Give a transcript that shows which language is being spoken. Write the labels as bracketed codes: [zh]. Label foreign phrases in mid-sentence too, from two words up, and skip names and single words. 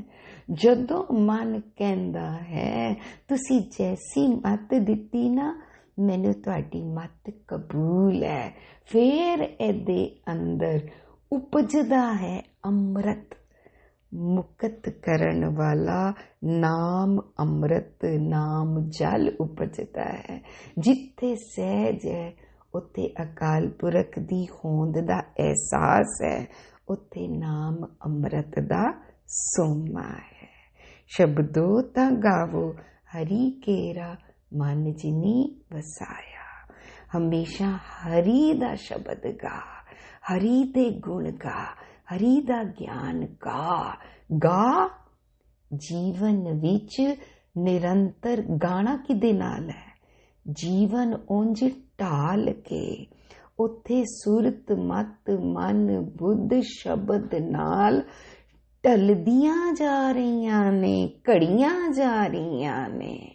[pa] ਜਦੋਂ ਮਨ ਕਹਿੰਦਾ ਹੈ ਤੁਸੀਂ ਜੈਸੀ ਮੱਤ ਦਿੱਤੀ ਨਾ, ਮੈਨੂੰ ਤੁਹਾਡੀ ਮੱਤ ਕਬੂਲ ਹੈ, ਫਿਰ ਇਹਦੇ ਅੰਦਰ ਉਪਜਦਾ ਹੈ ਅੰਮ੍ਰਿਤ, ਮੁਕਤ ਕਰਨ ਵਾਲਾ ਨਾਮ ਅੰਮ੍ਰਿਤ, ਨਾਮ ਜਲ ਉਪਜਦਾ ਹੈ। ਜਿੱਥੇ ਸਹਿਜ ਹੈ ਉੱਥੇ ਅਕਾਲ ਪੁਰਖ ਦੀ ਹੋਂਦ ਦਾ ਅਹਿਸਾਸ ਹੈ, ਉੱਥੇ ਨਾਮ ਅੰਮ੍ਰਿਤ ਦਾ ਸੋਮਾ ਹੈ। ਸ਼ਬਦੋ ਤਾ ਗਾਵੋ ਹਰਿ ਕੇਰਾ ਮਨ ਜਿਨੀ ਵਸਾਇਆ। ਹਮੇਸ਼ਾ ਹਰਿ ਦਾ ਸ਼ਬਦ ਗਾ, ਹਰਿ ਦੇ ਗੁਣ ਗਾ, ਹਰਿ ਦਾ ਗਿਆਨ ਗਾ ਜੀਵਨ ਵਿਚ ਨਿਰੰਤਰ ਗਾਣਾ ਕਿਦੇ ਨਾਲ ਹੈ? ਜੀਵਨ ਉਂਜ ਢਾਲ ਕੇ ਉੱਥੇ ਸੁਰਤ ਮੱਤ ਮਨ ਬੁੱਧ ਸ਼ਬਦ ਨਾਲ ਢਲਦੀਆਂ ਜਾ ਰਹੀਆਂ ਨੇ, ਘੜੀਆਂ ਜਾ ਰਹੀਆਂ ਨੇ।